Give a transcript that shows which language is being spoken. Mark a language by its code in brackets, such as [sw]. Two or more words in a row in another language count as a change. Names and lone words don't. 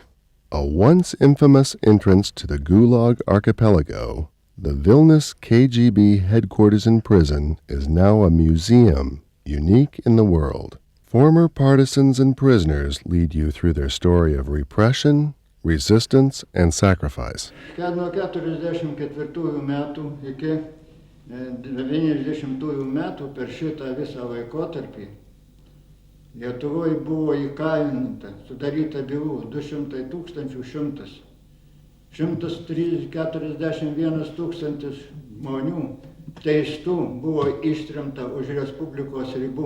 [en] A once infamous entrance to the Gulag archipelago, the Vilnius KGB headquarters and prison is now a museum unique in the world. Former partisans and prisoners lead you through their story of repression, Resistance and Sacrifice. [lt] Nuo 44 metų iki 90 metų per šitą visą laikotarpį Lietuvoje buvo įkalinta, sudaryta bylų 200 100. 141 tūkstantis žmonių teistų buvo ištremta už Respublikos ribų.